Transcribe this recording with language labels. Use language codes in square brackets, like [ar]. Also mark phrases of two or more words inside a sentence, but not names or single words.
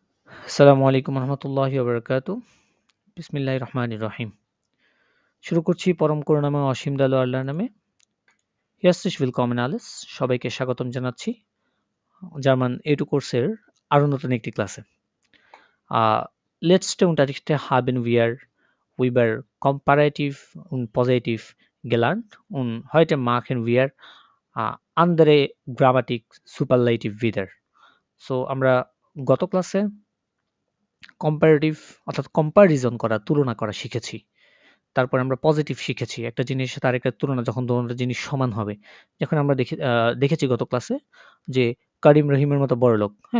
[ar] السلام عليكم ورحمة الله وبركاته. بسم الله الرحمن الرحيم. [bn] শুরু করছি পরম করুণাময় অসীম দয়ালু আল্লাহর নামে। [de] Herzlich willkommen alles। [bn] সবাইকে স্বাগতম জানাচ্ছি জার্মান A2 কোর্সের আরো নতুন একটি ক্লাসে। [de] Letzte Unterrichte haben wir über Komparativ und Positiv gelernt und heute machen wir andere Grammatik Superlative wieder. [bn] So আমরা গত ক্লাসে কম্পারেটিভ অর্থাৎ কম্পারিজন করা তুলনা করা শিখেছি। তারপর আমরা পজিটিভ শিখেছি। একটা জিনিসের সাথে আরেকটা তুলনা যখন দোনোটা জিনিস সমান হবে। যখন আমরা দেখেছি গত ক্লাসে যে কারিম রহিমের মতো বড়লোক, হ্যাঁ?